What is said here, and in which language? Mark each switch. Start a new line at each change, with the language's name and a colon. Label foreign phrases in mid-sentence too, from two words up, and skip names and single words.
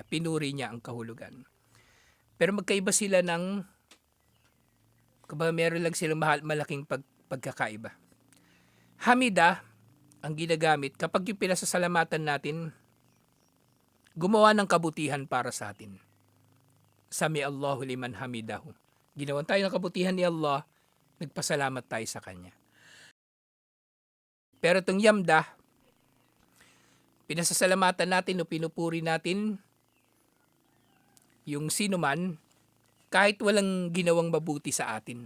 Filipino: Pinuri niya ang kahulugan. Pero magkaiba sila ng meron lang silang malaking pagkakaiba. Hamida ang ginagamit kapag yung pinasasalamatan natin gumawa ng kabutihan para sa atin.
Arabic: سمع الله لمن حمده.
Filipino: Ginawan tayo ng kabutihan ni Allah, nagpasalamat tayo sa Kanya. Pero itong yamdah, pinasasalamatan natin o pinupuri natin yung sino man kahit walang ginawang mabuti sa atin.